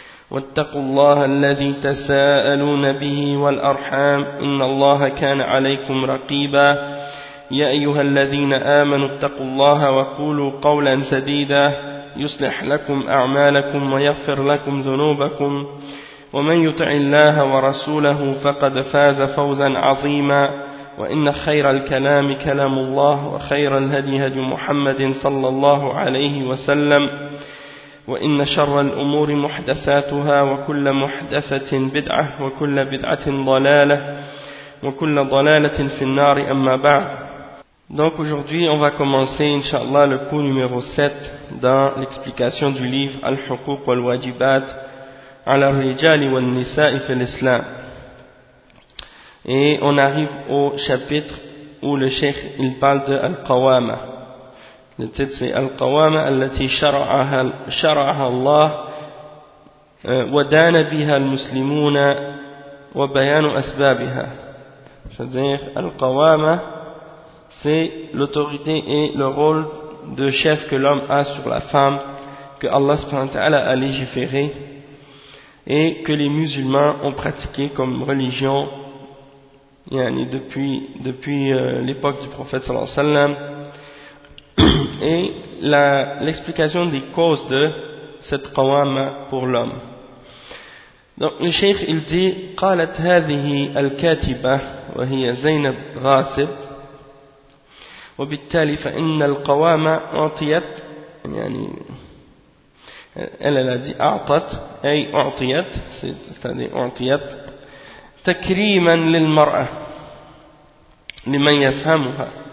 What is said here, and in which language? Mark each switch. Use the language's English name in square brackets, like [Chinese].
[Arabic] واتقوا الله الذي تساءلون به والأرحام إن الله كان عليكم رقيبا يا أيها الذين آمنوا اتقوا الله وقولوا قولا سديدا يصلح لكم أعمالكم ويغفر لكم ذنوبكم ومن يطع الله ورسوله فقد فاز فوزا عظيما وإن خير الكلام كلام الله وخير الهدي هدي محمد صلى الله عليه وسلم وإن شر الأمور محدثاتها وكل محدثة بدعة وكل بدعة ضلالة وكل ضلالة في النار أما بعد. [French] Donc aujourd'hui on va commencer inshallah le cours numéro 7 dans l'explication du livre Al-Huquq wal-Wajibat [Arabic] على الرجال والنساء في الإسلام. [French] Et on arrive au chapitre où le cheikh il parle de القوامة. Le titre c'est [Arabic] القوامة التي شرعها الله ودان بها المسلمون وبيان أسبابها. [French] C'est-à-dire القوامة, c'est l'autorité et le rôle de chef que l'homme a sur la femme, que Allah subhanahu wa ta'ala a légiféré et que les musulmans ont pratiqué comme religion yani depuis l'époque du prophète sallallahu alayhi wa sallam, et l'explication des causes de cette qawama pour l'homme. Donc le cheikh il dit [Arabic] قالت هذه الكاتبة وهي زينب غاصب وبالتالي فإن القوامة أعطيت يعني [French] elle, elle a dit [Arabic] أعطت أي أعطيت [French] c'est-à-dire [Arabic] أعطيت تكريما للمرأة لمن يفهمها